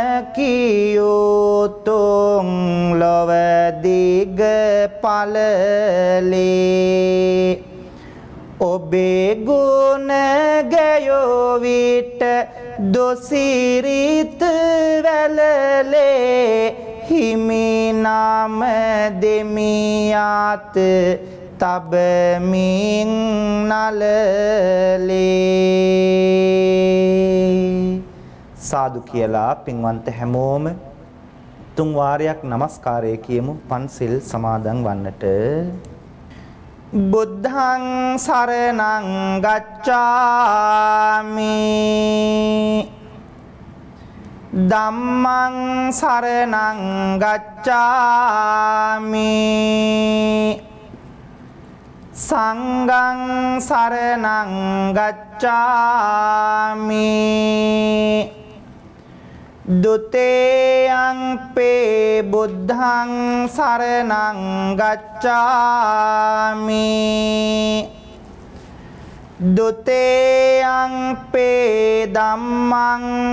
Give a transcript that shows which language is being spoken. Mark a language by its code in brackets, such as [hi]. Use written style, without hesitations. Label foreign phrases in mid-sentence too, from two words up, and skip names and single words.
[si] කියුතුන් ලොව දිග පලලේ ඔබේ ගුණ ගැයෝ විට දොසිරිත වැලලේ හිමිනාම දෙමියාත තබමින් නලලේ සාදු කියලා පින්වන්ත හැමෝම තුන් වාරයක් නමස්කාරය කියමු පන්සිල් සමාදන් වන්නට [pi] බුද්ධං සරණං ගච්ඡාමි ධම්මං සරණං ගච්ඡාමි සංඝං සරණං ගච්ඡාමි ဒုတိယံ පේ බුද්ධං සරණං ගච්ඡාමි ဒုတိယံ පේ ධම්මං